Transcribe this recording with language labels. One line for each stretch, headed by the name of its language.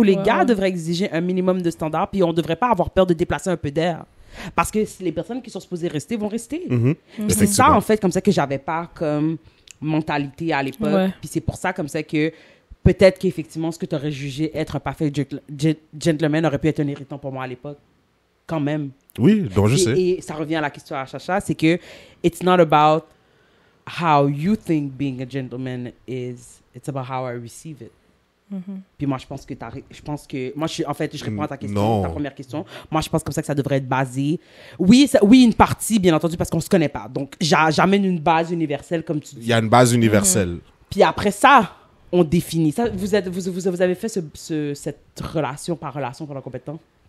French: Tous les gars devraient exiger un minimum de standards, puis on devrait pas avoir peur de déplacer un peu d'air. Parce que les personnes qui sont supposées rester vont rester. Puis c'est ça, en fait, comme ça que j'avais pas comme mentalité à l'époque. Ouais. Puis c'est pour ça, comme ça, que peut-être qu'effectivement, ce que tu aurais jugé être un parfait gentleman aurait pu être un irritant pour moi à l'époque. Quand même. Oui, donc je sais.
English: Et ça revient à la question à Chacha, c'est que it's not about how you think being a gentleman is, it's about how I receive it.
French: Puis moi, je pense que moi, je réponds à ta question, Non. ta première question. Moi, je pense comme ça que ça devrait être basé. Oui, oui, une partie, bien entendu, parce qu'on se connaît pas. Donc, j'amène une base universelle, comme tu Il dis. y a une base universelle. Puis après ça, on définit. Ça, vous avez fait cette relation par relation pendant combien de temps?